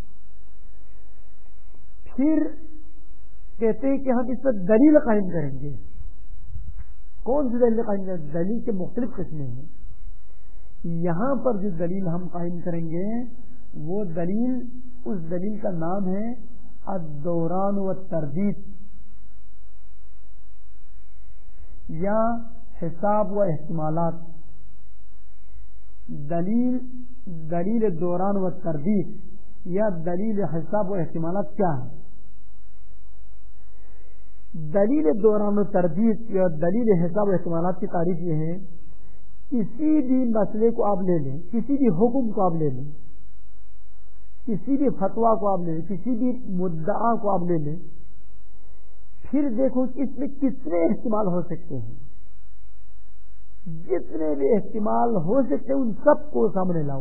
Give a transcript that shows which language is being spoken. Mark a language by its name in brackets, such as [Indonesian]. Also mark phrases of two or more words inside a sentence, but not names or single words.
[Urdu] پھر کہتے ہیں کہ ہم اس پر دلیل قائم کریں گے. کون سی دلیل قائم کریں گے؟ دلیل کے مختلف قسمیں ہیں. یہاں پر جو دلیل ہم قائم کریں گے وہ دلیل، اس دلیل کا نام ہے الدوران والتردید یا حساب و احتمالات. دلیل دوران و تردید یا دلیل حساب و احتمالات کیا ہے؟ دلیل دوران و تردید یا دلیل حساب و احتمالات کی تعریف یہ ہے، کسی بھی مسئلے کو آپ لے لیں، کسی بھی حکم کو آپ لے لیں، کسی بھی فتویٰ کو آپ لے لیں، کسی بھی مدعا کو آپ لے لیں، پھر دیکھو کہ اس میں کتنے احتمال ہو سکتے ہیں. جتنے بھی احتمال ہو سکتے ہیں ان سب کو سامنے لاؤ.